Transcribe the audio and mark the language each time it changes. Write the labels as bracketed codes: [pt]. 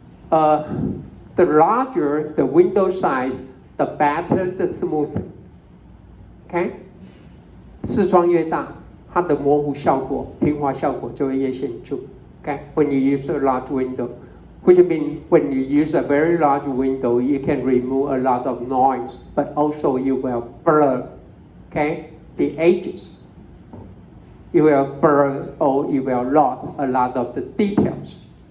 [en] The larger the window size, the better the smoothing. [zh] Okay, 视窗越大，它的模糊效果、平滑效果就会越显著。 [en] Okay, when you use a large window, which means when you use a very large window, you can remove a lot of noise, but also you will blur, okay, the edges. You will blur or you will lose a lot of the details.